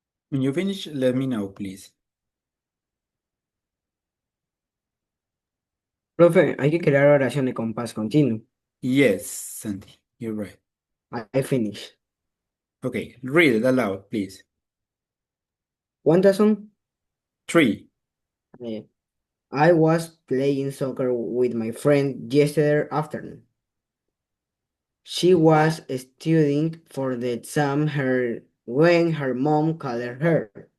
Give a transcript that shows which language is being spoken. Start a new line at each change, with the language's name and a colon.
English: When you finish, let me know, please.
Spanish: Profe, hay que crear oración de compás continuo.
English: Yes, Sandy, you're right. I finish. Okay, read it aloud, please.
Spanish: ¿Cuántas son? 3.
English: Eh, I was playing soccer with my friend yesterday afternoon. She was studying for the exam when her mom called her.